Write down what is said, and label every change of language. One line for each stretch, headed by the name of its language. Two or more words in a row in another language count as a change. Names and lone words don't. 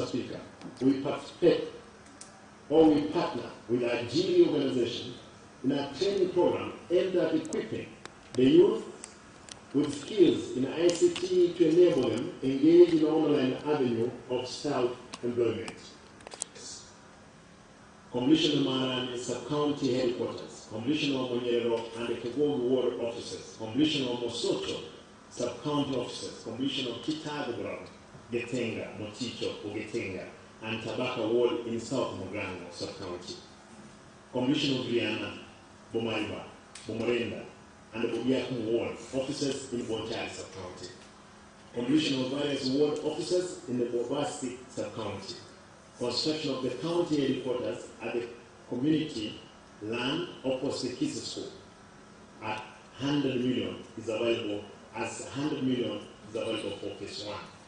English: Speaker, we partner with a GD organization in a training program aimed at equipping the youth with skills in ICT to enable them engage in an online avenue of self-employment. Commissioner Marani Sub-County Headquarters, Commissioner Monyero and the Kegogo Ward Officers, Commissioner Mosocho Sub-County Officers, Commissioner Kitagobra, Getenga, Moticho, Getenga, and Tabaka Ward in South Mugango Sub-County. Commissioner Brianna, Bomariba, Bomorenda, and the Bugiakum Ward Officers in Bonchari Sub-County. Commissioner of various ward officers in the Bobasti Sub-County. Construction of the county headquarters at the community land opposite Kisii School at 100 million is available, as 100 million is available for phase 1.